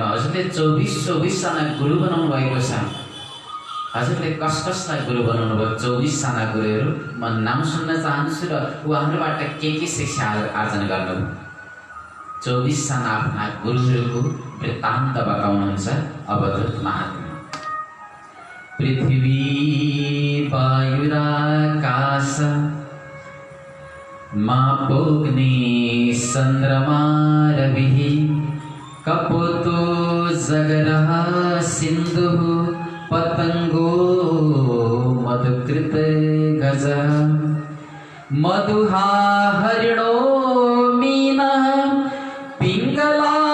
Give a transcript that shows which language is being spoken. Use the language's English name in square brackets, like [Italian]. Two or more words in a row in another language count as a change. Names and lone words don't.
[Nepali] हजुरले 24 साना गुरु बनाउनु भएको छ। हजुरले कसलाई गुरु बनाउनु भयो? 24 साना गुरुहरू। म नाम सुन्न चाहन्छु र उहाँहरूबाट के शिक्षा आर्जन गर्नुभयो? 24 साना आफ्ना गुरुहरूको वृत्तान्त बताउनुहुन्छ अवधूत महात्मा। [Sanskrit] पृथ्वी वायुराकाश मापोग्नि चन्द्रमा रविः कपोतो जगरः सिन्धुः पतंगो मधुकृत गजः मधुहा हरिणो मीनः पिंगला